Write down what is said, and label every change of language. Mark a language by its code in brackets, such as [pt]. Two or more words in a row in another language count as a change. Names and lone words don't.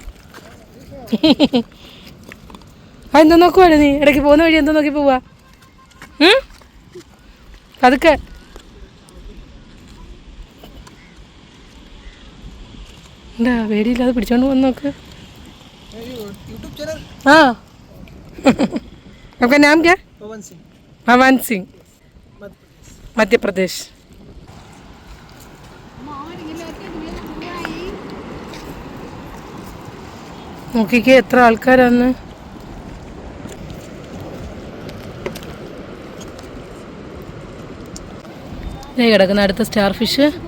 [ml] എന്തോ നോക്കുവാണ് നീ? ഇടയ്ക്ക് പോകുന്ന വഴി എന്തോ നോക്കി പോവാ? അതൊക്കെ എന്താ പേടിയില്ലാതെ പിടിച്ചോണ്ട് പോന്ന് നോക്ക്. [hi] आपका नाम क्या? भवन सिंह, मध्य प्रदेश. [ml] നോക്കിക്കേ എത്ര ആൾക്കാരാന്ന്. കിടക്കുന്ന അടുത്ത സ്റ്റാർ ഫിഷ്.